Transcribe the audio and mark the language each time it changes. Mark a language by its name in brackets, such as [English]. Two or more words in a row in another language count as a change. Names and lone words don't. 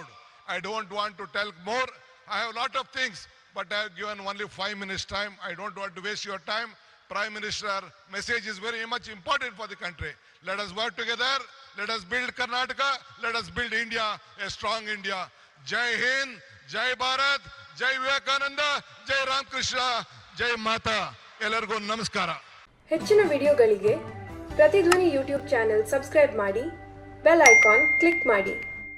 [English] I don't want to tell more. I have a lot of things, but I have given only 5 minutes time. I don't want to waste your time. Prime Minister message is very much important for the country. Let us work together. Let us build Karnataka. Let us build India, a strong India. [Hindi] जय हिंद, जय भारत, जय विवेकानंद, जय राम कृष्ण, जय माता. [Kannada] ಎಲ್ಲರಿಗೂ ನಮಸ್ಕಾರ. ಹೆಚ್ಚಿನ ವಿಡಿಯೋಗಳಿಗೆ ಪ್ರತಿಧ್ವನಿ [English] YouTube channel subscribe [Kannada] ಮಾಡಿ [English] bell icon click [Kannada] ಮಾಡಿ.